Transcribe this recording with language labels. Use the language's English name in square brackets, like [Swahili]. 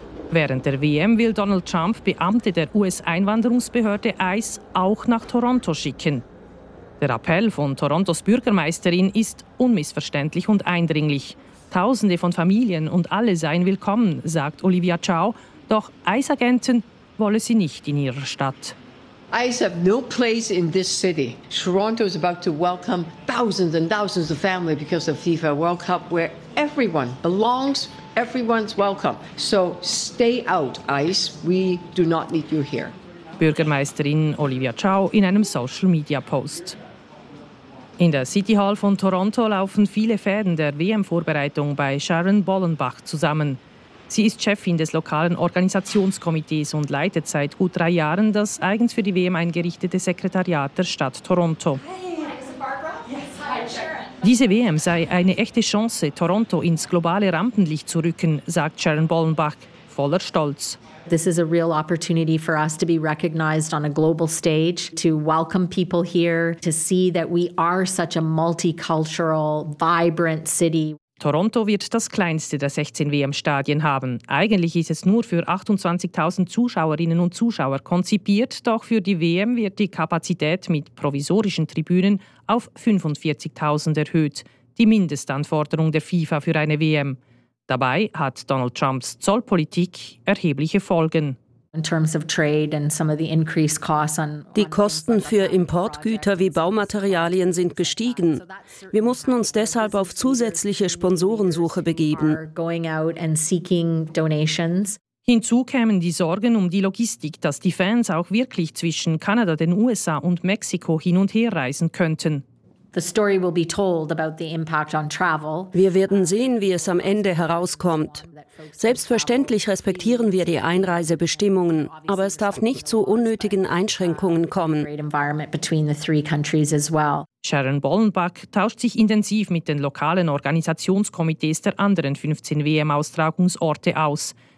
[German] Während der WM will Donald Trump Beamte der US-Einwanderungsbehörde ICE auch nach Toronto schicken. Der Appell von Torontos Bürgermeisterin ist unmissverständlich und eindringlich. Tausende von Familien und alle seien willkommen, sagt Olivia Chow, doch ICE-Agenten wolle sie nicht in ihrer Stadt. [English] ICE have no place in this city. Toronto is about to welcome thousands and thousands of family because of FIFA World Cup, where everyone belongs. Everyone's welcome. So stay out, ICE. We do not need you here. [German] Bürgermeisterin Olivia Chow in einem Social Media Post. In der City Hall von Toronto laufen viele Fäden der WM-Vorbereitung bei Sharon Bollenbach zusammen. Sie ist Chefin des lokalen Organisationskomitees und leitet seit gut 3 Jahren das eigens für die WM eingerichtete Sekretariat der Stadt Toronto. Diese WM sei eine echte Chance, Toronto ins globale Rampenlicht zu rücken, sagt Sharon Bollenbach, voller Stolz. [English] This is a real opportunity for us to be recognized on a global stage, to welcome people here, to see that we are such a multicultural, vibrant city. [German] Toronto wird das kleinste der 16 WM-Stadien haben. Eigentlich ist es nur für 28.000 Zuschauerinnen und Zuschauer konzipiert, doch für die WM wird die Kapazität mit provisorischen Tribünen auf 45.000 erhöht, die Mindestanforderung der FIFA für eine WM. Dabei hat Donald Trumps Zollpolitik erhebliche Folgen. Die Kosten für Importgüter wie Baumaterialien sind gestiegen. Wir mussten uns deshalb auf zusätzliche Sponsorensuche begeben. Hinzu kämen die Sorgen um die Logistik, dass die Fans auch wirklich zwischen Kanada, den USA und Mexiko hin und her reisen könnten. [English] The story will be told about the impact on travel. [German] Wir werden sehen, wie es am Ende herauskommt. Selbstverständlich respektieren wir die Einreisebestimmungen, aber es darf nicht zu unnötigen Einschränkungen kommen. Sharon Bollenbach tauscht sich intensiv mit den lokalen Organisationskomitees der anderen 15 WM-Austragungsorte aus.